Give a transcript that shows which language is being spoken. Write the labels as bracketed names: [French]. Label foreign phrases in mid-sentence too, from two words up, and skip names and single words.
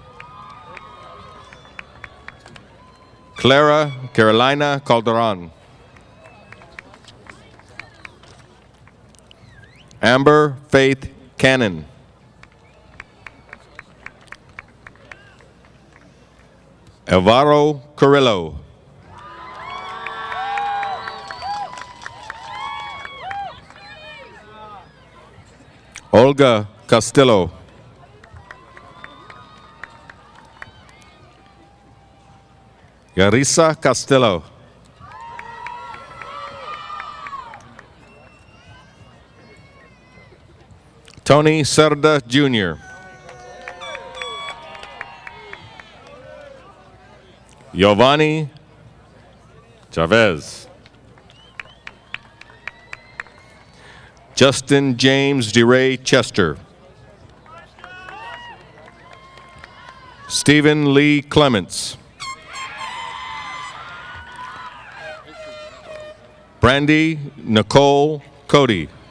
[English] Clara Carolina Calderon. Amber Faith Cannon. Alvaro Carrillo. Olga Castillo. Yarisa Castillo. Tony Cerda Jr. Giovanni Chavez. Justin James DeRay Chester. Stephen Lee Clements. Brandy Nicole Cody.